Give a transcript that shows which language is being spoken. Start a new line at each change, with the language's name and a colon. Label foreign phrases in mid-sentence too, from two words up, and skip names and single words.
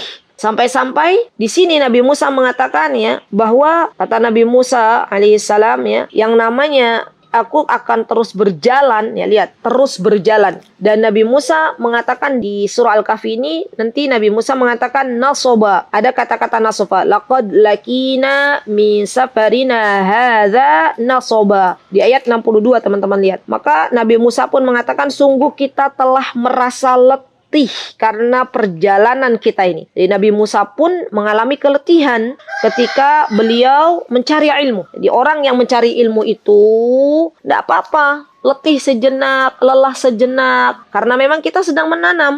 Indonesian: Sampai-sampai di sini Nabi Musa mengatakan ya bahwa kata Nabi Musa alaihissalam ya, yang namanya aku akan terus berjalan, ya lihat, terus berjalan. Dan Nabi Musa mengatakan di surah Al-Kahfi ini, nanti Nabi Musa mengatakan nasoba. Ada kata-kata nasoba.
Arabic: Laqad lakina min safarina hadza nasoba.
Indonesian: Di ayat 62 teman-teman lihat. Maka Nabi Musa pun mengatakan sungguh kita telah merasa letih karena perjalanan kita ini. Jadi Nabi Musa pun mengalami keletihan ketika beliau mencari ilmu. Jadi orang yang mencari ilmu itu tidak apa-apa, letih sejenak, lelah sejenak, karena memang kita sedang menanam.